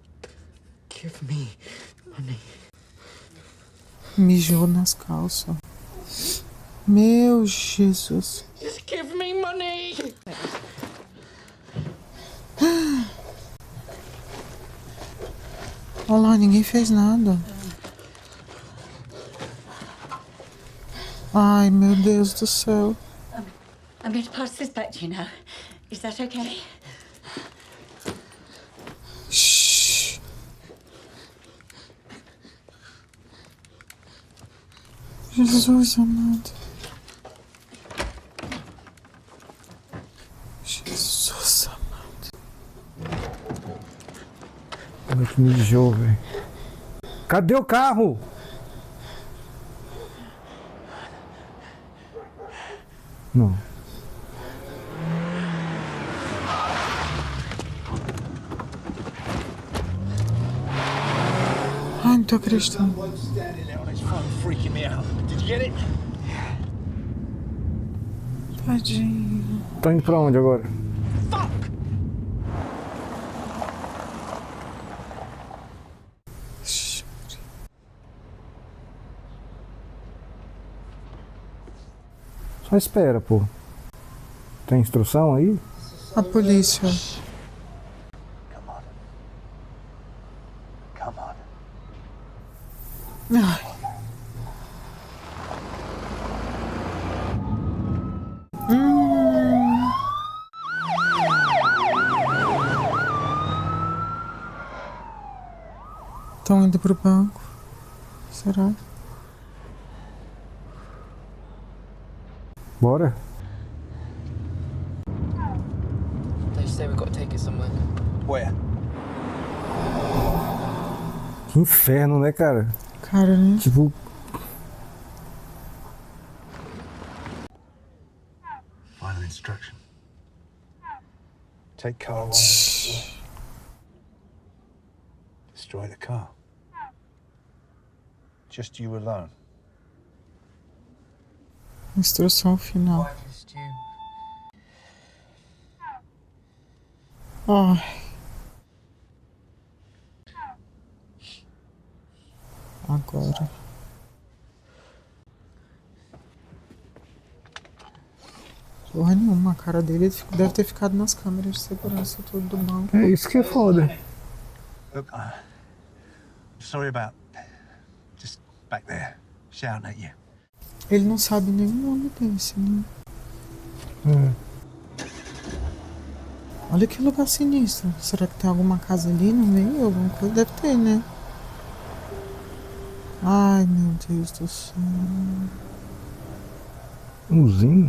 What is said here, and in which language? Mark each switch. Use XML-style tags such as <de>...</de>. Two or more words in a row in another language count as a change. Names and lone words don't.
<en>Give me money.</en> <pt>Mijou nas calças. Meu Jesus.</pt> <en>Just give me money.</en> <pt>Olha lá, ninguém fez nada. Ai, meu Deus do céu.</pt> <en>I'm going to pass this back to you now. Is that okay? Shhh.</en> <pt>Jesus amado. Jesus amado. Olha que mijou, velho. Cadê o carro? Não. Ai, não tô acreditando.</pt> <en>Standing there on his phone freaking me out. Did you get it?</en> <pt>Tadinho. Tá indo pra onde agora? Só espera, pô. Tem instrução aí? A polícia.</pt> <en>Come on. Come on.</en> <pt>Ai. Estão indo pro banco. Será? Bora?</pt> <en>They say we've got to take it somewhere. Where?</en> <pt>Que inferno, né, cara? Cara, né? Tipo,</pt> <en>Final instruction. Take car away. Destroy the car. Just you alone.</en> <pt>Instrução final.</pt> <en>Why just you?</en> <pt>Ai. Agora. Porra nenhuma, a cara dele deve ter ficado nas câmeras de segurança tudo do banco. é isso que é foda.</pt> <en>Look, sorry about just back there shouting at you.</en> <pt>Ele não sabe nem o nome desse, né? Olha que lugar sinistro. Será que tem alguma casa ali no meio? Alguma coisa? Deve ter, né? Ai, meu Deus do céu. Usina?</pt>